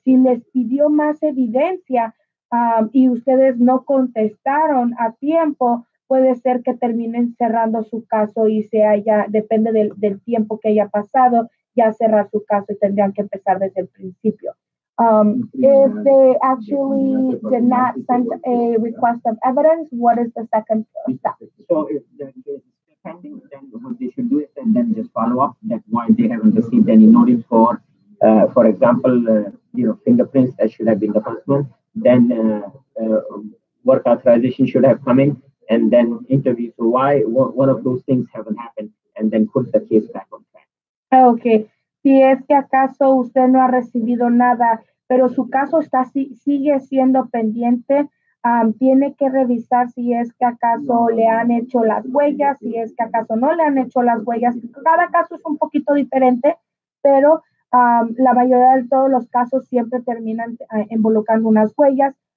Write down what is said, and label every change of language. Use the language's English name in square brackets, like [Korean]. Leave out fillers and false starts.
[Spanish] Si les pidió más evidencia y ustedes no contestaron a tiempo, puede ser que terminen cerrando su caso y depende del tiempo que haya pasado, ya cerrar su caso y tendrían que empezar desde el principio. [English] If they actually did not send a request of evidence, what is the second step? So if the case is pending, then what they should do is then just follow up that why they haven't received any notice for example, fingerprints that should have been the first one. Then work authorization should have come in, and then interview. So why one of those things haven't happened, and then put the case back on track. Okay. [Spanish] Si es que acaso usted no ha recibido nada, pero su caso sigue siendo pendiente, tiene que revisar si es que acaso le han hecho las huellas, si es que acaso no le han hecho las huellas. Cada caso es un poquito diferente, pero la mayoría de todos los casos siempre terminan involucrando unas huellas.